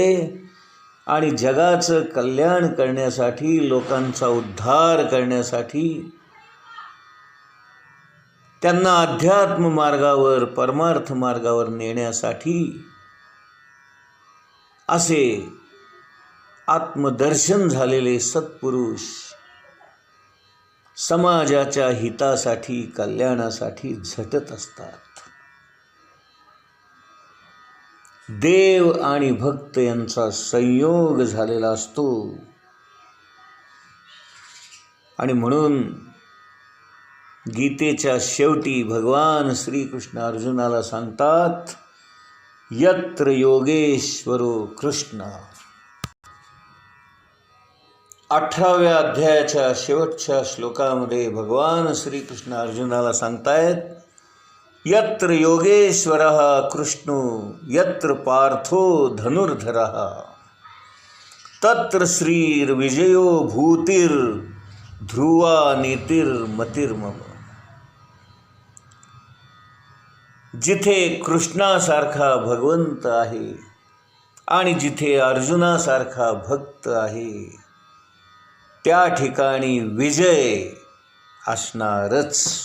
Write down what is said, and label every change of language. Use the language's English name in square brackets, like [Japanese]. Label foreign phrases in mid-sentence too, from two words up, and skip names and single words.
[Marathi] आणि जगाचं कल्याण करण्यासाठी, लोकांचा उद्धार करण्यासाठी, त्यांना अध्यात्म मार्गावर, परमार्थ मार्गावर नेण्यासाठी असे आत्मदर्शन झालेले सत्पुरुष समाजाच्या हितासाठी, कल्याणासाठी झटत असतात. देव आणि भक्त यांचा संयोग झालेला असतो. आणि म्हणून गीतेच्या शेवटी भगवान श्रीकृष्ण अर्जुनाला सांगतात, [Sanskrit] यत्र योगेश्वरो कृष्ण. [Marathi] 18व्या अध्यायाच्या शेवटच्या श्लोकामध्ये भगवान श्रीकृष्ण अर्जुनाला सांगतायत, [Sanskrit] यत्र योगेश्वरः कृष्णो यत्र पार्थो धनुर्धरः तत्र श्रीर्विजयो भूतिर् ध्रुवा नीतिर्मतिर्मम. [Marathi] जिथे कृष्णासारखा भगवंत आहे आणि जिथे अर्जुनासारखा भक्त आहे, त्या ठिकाणी विजय असणारच.